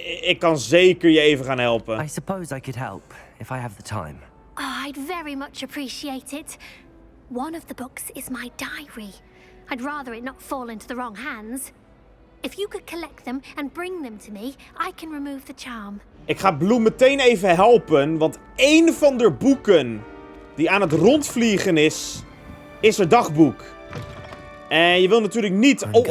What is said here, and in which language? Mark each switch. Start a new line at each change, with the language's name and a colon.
Dutch: Ik kan zeker je even gaan helpen.
English: I suppose I could help, if I have the time. Oh, I'd very much appreciate it. One of the books is my diary. I'd rather it not fall into the wrong hands. If you could collect them and bring them to me, I can remove the charm.
Dutch: Ik ga Bloem meteen even helpen, want één van de boeken die aan het rondvliegen is haar dagboek. En je wil natuurlijk niet...